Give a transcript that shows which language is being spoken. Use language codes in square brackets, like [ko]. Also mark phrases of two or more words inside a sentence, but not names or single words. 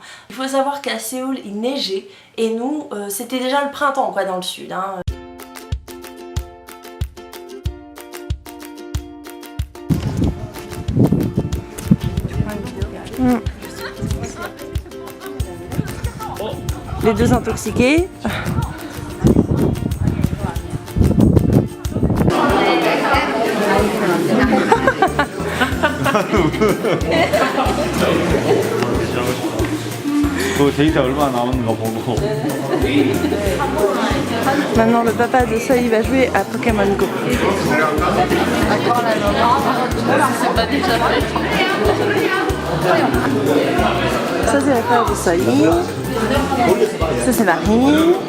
[fr] Il faut savoir qu'à Séoul il neigeait et nous c'était déjà le printemps quoi dans le sud. Les deux intoxiqués. [ko] 그 데이터 얼마나 나오는 거 보고. [fr] Maintenant le papa de Soy va jouer à Pokémon Go. C'est pas déjà fait. Ça c'est la frère de Soy. Ça c'est Marine.